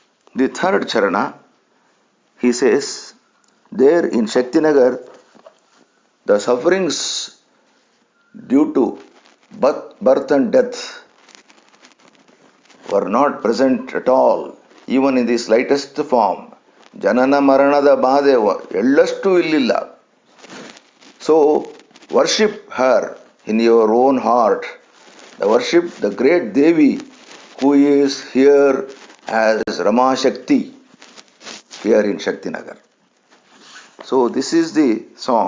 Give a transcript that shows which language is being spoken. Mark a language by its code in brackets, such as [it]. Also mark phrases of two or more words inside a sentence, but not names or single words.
[en] The third charana, he says, There in Shaktinagar, the sufferings due to birth and death were not present at all, even in the slightest form. [kn] ಜನನ ಮರಣದ ಬಾಧೆ ಎಳ್ಳಷ್ಟು ಇಲ್ಲಿಲ್ಲ. [en] So worship her in your own heart. Worship the great Devi who is here as Rama Shakti here in Shaktinagar. So this is the song.